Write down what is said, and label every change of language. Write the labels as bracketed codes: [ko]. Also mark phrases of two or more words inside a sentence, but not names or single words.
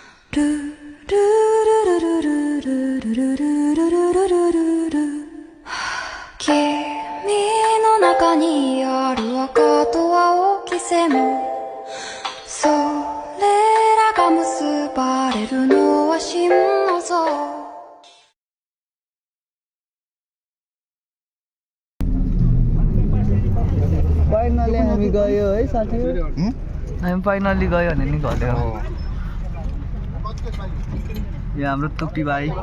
[ja] の中にある赤と青き線それらが結ばれるのは真の像 [ne] फाइनली हामी गयो है साथीहरु हामी फाइनली गयो भने नि घर हो यो हाम्रो टुप्पी भाइ